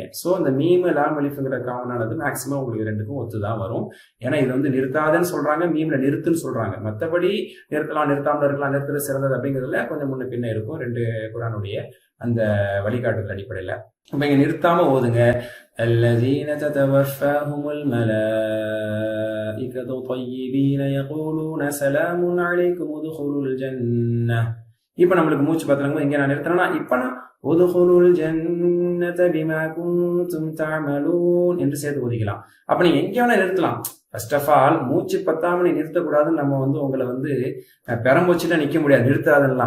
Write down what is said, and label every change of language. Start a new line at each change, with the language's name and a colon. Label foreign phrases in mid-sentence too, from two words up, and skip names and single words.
Tamil: சோ இந்த மீம் லாம் அலிஃப்ங்கிற காமனானது மேக்சிமம் உங்களுக்கு ரெண்டுக்கும் ஒத்துதான் வரும். ஏன்னா இது வந்து நிறுத்தாதன்னு சொல்றாங்க, மீம்ல நிறுத்துன்னு சொல்றாங்க. மற்றபடி நிறுத்தலாம், நிறுத்தாமல் இருக்கலாம், நிறுத்துறது சிறந்தது அப்படிங்கிறதுல கொஞ்சம் முன்ன பின்ன இருக்கும் 2 குர்ஆனுடைய அந்த வழிகாட்டுதல் அடிப்படையில. இப்ப இங்க நிறுத்தாம ஓதுங்க.
Arabic: الذين تتوفاهم الملائكة طيبين يقولون سلام عليكم ادخلوا الجنة.
Tamil: இப்ப நம்மளுக்கு மூச்சு பத்தலங்க இங்க நான் நிறுத்தினா, இப்ப நான்
Arabic: ادخلوا الجنة بما كنتم تعملون
Tamil: என்று சேர்த்து ஓதிக்கலாம். அப்ப நீங்க எங்க வேணா நிறுத்தலாம்.
English: first of all
Tamil: மூச்சு பத்தாம நீ நிறுத்தக்கூடாதுன்னு நம்ம வந்து உங்களை வந்து பெரம்பூச்சுல நிக்க முடியாது, நிறுத்தாதெல்லாம்.